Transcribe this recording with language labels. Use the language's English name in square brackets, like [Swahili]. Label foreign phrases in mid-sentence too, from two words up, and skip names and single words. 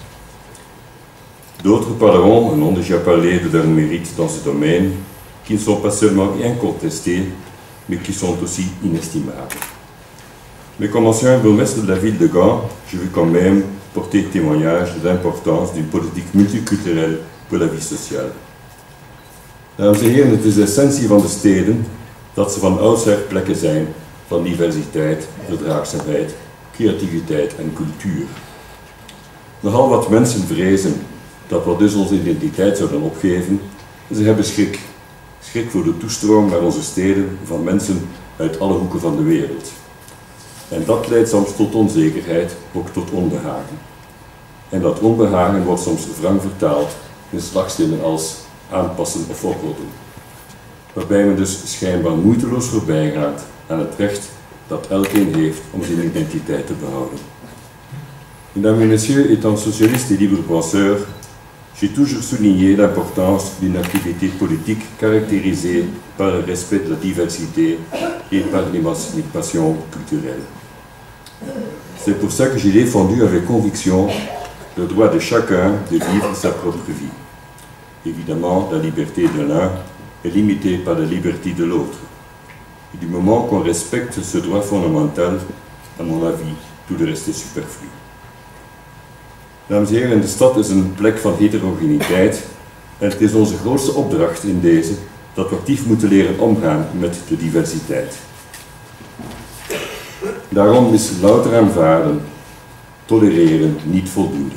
[French] D'autres parleront, on a déjà parlé de leurs mérites dans ce domaine, qui ne sont pas seulement incontestés, mais qui sont aussi inestimables. Mais comme ancien bourgmestre de la ville de Gand, je veux quand même porter témoignage de l'importance d'une politique multiculturelle voor la vie sociale. [Dutch] Dames en heren, het is de essentie van de steden dat ze van oudsher plekken zijn van diversiteit, verdraagzaamheid, creativiteit en cultuur. Nogal wat mensen vrezen dat we dus onze identiteit zouden opgeven en ze hebben schrik. Schrik voor de toestroom naar onze steden van mensen uit alle hoeken van de wereld. En dat leidt soms tot onzekerheid, ook tot onbehagen. En dat onbehagen wordt soms wrang vertaald in slagzinnen als aanpassen of oprotten. Waarbij men dus schijnbaar moeiteloos voorbij gaat aan het recht dat elkeen heeft om zijn identiteit te behouden. [French] Mesdames et messieurs, étant socialiste et libre penseur, j'ai toujours souligné l'importance d'une activité politique caractérisée par le respect de la diversité et par l'émancipation culturelle. C'est pour ça que j'ai défendu avec conviction le droit de chacun de vivre sa propre vie. Évidemment, la liberté de l'un est limitée par la liberté de l'autre. Et du moment qu'on respecte ce droit fondamental, à mon avis, tout le reste est superflu. [Dutch] Dames en heren, de stad is een plek van heterogeniteit en het is onze grootste opdracht in deze dat we actief moeten leren omgaan met de diversiteit. Daarom is louter aanvaarden, tolereren niet voldoende.